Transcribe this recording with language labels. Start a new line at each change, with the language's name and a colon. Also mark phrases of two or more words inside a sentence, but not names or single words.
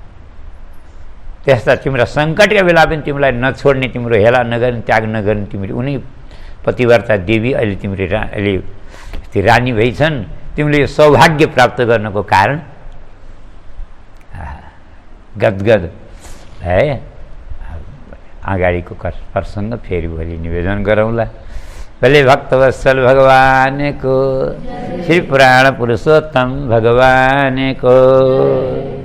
Nepali: त्यस्ता तिम्रो सङ्कटका बेला पनि तिमीलाई नछोड्ने, तिम्रो हेला नगर्ने, त्याग नगर्ने तिमीले उनी पतिव्रता देवी अहिले तिमीले अहिले रानी भइछन्। तिमीले यो सौभाग्य प्राप्त गर्नको कारण गदगद है। अगाडिको प्रसङ्ग फेरि भोलि निवेदन गरौँला। भले भक्तवत्सल भगवान को, श्री पुराण पुरुषोत्तम भगवान को।